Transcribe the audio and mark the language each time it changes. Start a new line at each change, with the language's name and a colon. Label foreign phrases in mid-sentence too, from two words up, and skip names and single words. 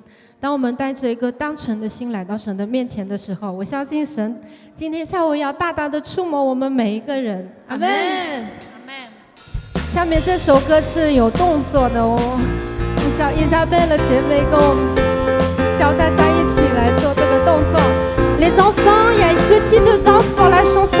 Chinese: 当我们带着一个单纯的心来到神的面前的时候，我相信神今天下午要大大的触摸我们每一个人。阿们，阿们。下面这首歌是有动作的哦，叫伊莎贝勒姐妹跟我们教大家一起来做这个动作。
French: Les enfants, il y a une petite danse pour la chanson.